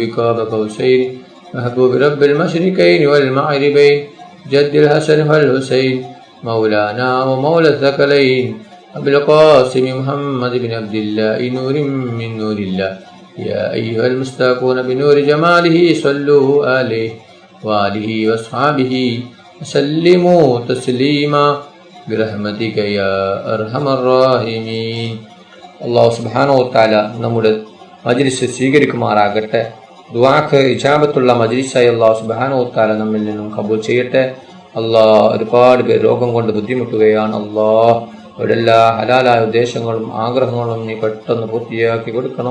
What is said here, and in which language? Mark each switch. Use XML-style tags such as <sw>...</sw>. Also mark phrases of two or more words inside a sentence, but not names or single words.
<ar>قاب قوسين محبوب رب المشرقين والمغربين جد الحسن والحسين مولانا ومولى الثقلين أبي القاسم محمد بن عبد الله نور من نور الله يا أيها المستاقون بنور جماله صلوا عليه وآله وأصحابه وسلموا تسليما برحمتك يا أرحم الراحمين. الله سبحانه وتعالى</ar> <ml>നമ്മുടെ മജ്ലിസ് സ്വീകരിക്കുമാറാകട്ടെ. ദുആക്ക് ഇജാബത്തുള്ള മജ്ലിസായി</ml> <ar>الله سبحانه وتعالى</ar> <ml>നമ്മിൽ നിന്നും കബൂൽ ചെയ്യട്ടെ. അല്ലാഹ് ഒരുപാട് പേർ രോഗം കൊണ്ട് ബുദ്ധിമുട്ടുകയാണ്. അല്ലാഹ് അവരുടെ എല്ലാ ഹലാലായ ഉദ്ദേശങ്ങളും ആഗ്രഹങ്ങളും നീ പെട്ടെന്ന് പൂർത്തിയാക്കി കൊടുക്കണം.</ml>